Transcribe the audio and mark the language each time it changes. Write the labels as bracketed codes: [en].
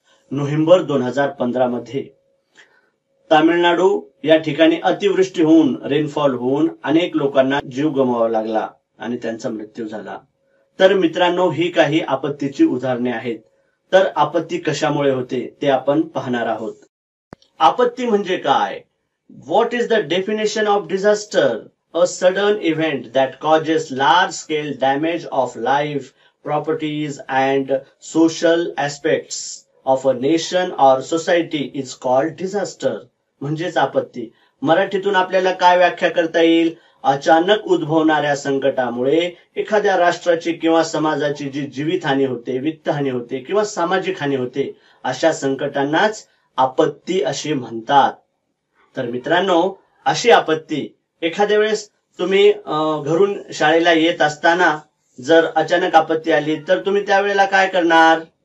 [mr] November 2015 मध्ये तामिळनाडू या ठिकाणी अतिवृष्टी होऊन, रेनफॉल होऊन अनेक लोकांना जीव गमवावा लागला आणि त्यांचा मृत्यू झाला. तर मित्रांनो, ही काही आपत्तीची उदाहरणे आहेत. तर आपत्ती कशामुळे होते ते आपण पाहणार आहोत. आपत्ती म्हणजे काय? [en] What is the definition of disaster? A sudden event that causes large-scale damage of life, properties and social aspects of a nation or society is called disaster. [mr] म्हणजेच आपत्ती. मराठीतून आपल्याला काय व्याख्या करता येईल? अचानक उद्भवणाऱ्या संकटामुळे एखाद्या राष्ट्राची किंवा समाजाची जी जीवितहानी होते, वित्तहानी होते किंवा सामाजिक हानी होते, अशा संकटांनाच आपत्ती असे म्हणतात. तर मित्रांनो, अशी आपत्ती एखाद्या वेळेस तुम्ही घरून शाळेला येत असताना जर अचानक आपत्ती आली तर तुम्ही त्यावेळेला काय करणार?